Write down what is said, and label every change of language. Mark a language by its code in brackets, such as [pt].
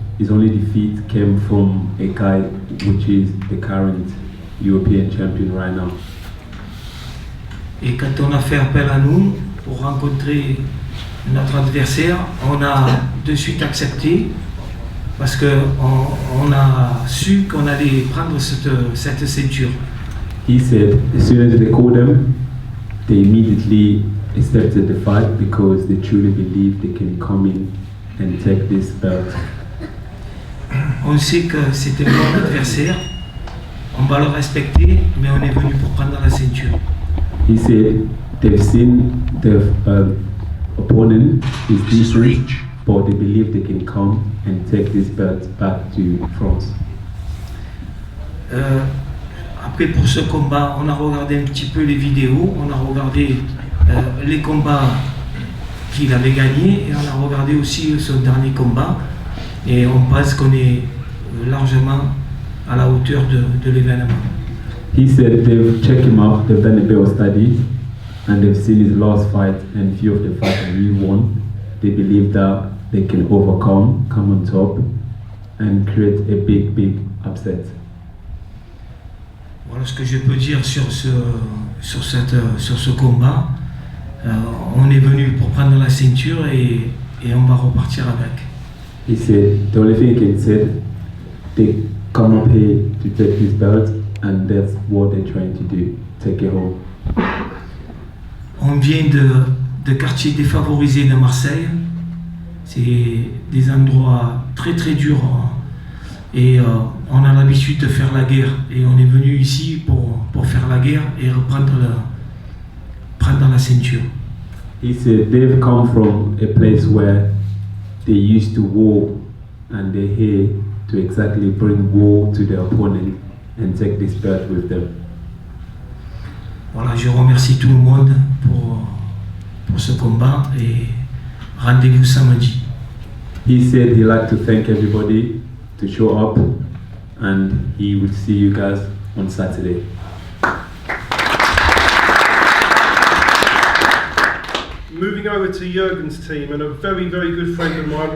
[en] His only defeat came from a guy which is the current European champion right now. [fr] Et quand on a fait appel à nous pour rencontrer notre adversaire, on a de suite accepté parce qu'on a su qu'on allait prendre cette ceinture. [en] He said, as soon as they called him, they immediately accepted the fight because they truly believe they can come in and take this belt. [fr] On sait que c'est un bon adversaire, on va le respecter, mais on est venu pour prendre la ceinture. [en] He said they've seen the opponent is decent, but they believe they can come and take this belt back to France. [fr] Après, pour ce combat, on a regardé un petit peu les vidéos, on a regardé les combats qu'il avait gagnés, et on a regardé aussi son dernier combat, et on pense qu'on est largement à la hauteur de l'événement. [en] He said they've checked him out, they've done a bit of studies, and they've seen his last fight and few of the fights that he won. They believe that they can overcome, come on top, and create a big, big upset. [fr] Voilà ce que je peux dire sur ce combat. On est venu pour prendre la ceinture et on va repartir avec. [en] He said the only thing he can say, they come up here to take this belt, and that's what they're trying to do, take it home. [fr] On vient de quartiers défavorisés de Marseille. C'est des endroits très très durs. Et on a l'habitude de faire la guerre. Et on est venu ici pour faire la guerre et reprendre prendre la ceinture. [en] He said they've come from a place where they used to war, and they're here to exactly bring war to their opponent and take this belt with them. [fr] Voilà, je remercie tout le monde pour ce combat et rendez-vous samedi. [en] He said he'd like to thank everybody to show up, and he will see you guys on Saturday. Moving over to Jurgen's team, and a very, very good friend of mine.